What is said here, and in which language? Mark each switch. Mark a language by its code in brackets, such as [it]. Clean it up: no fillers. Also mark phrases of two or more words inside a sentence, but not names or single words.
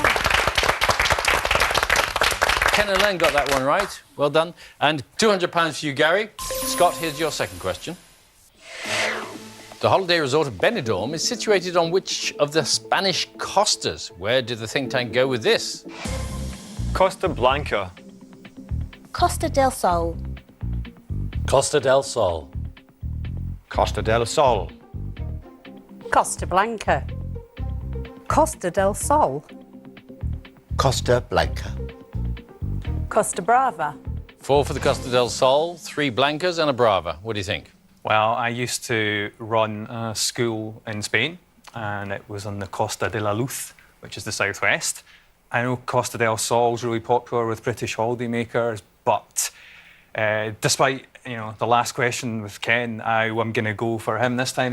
[en] Ken and Len got that one right. Well done. And £200 for you, Gary. Scott, here's your second question. The holiday resort of Benidorm is situated on which of the Spanish costas? Where did the think tank go with this? Costa Blanca. Costa del Sol. Costa del Sol. Costa del Sol. Costa Blanca. Costa del Sol. Costa Blanca. Costa Brava. 4 for the Costa del Sol, 3 Blancas and a Brava. What do you think? Well, I used to run a school in Spain, and it was on the Costa de la Luz, which is the southwest. I know Costa del Sol is really popular with British holidaymakers, but despite the last question with Ken, I'm going to go for him this time.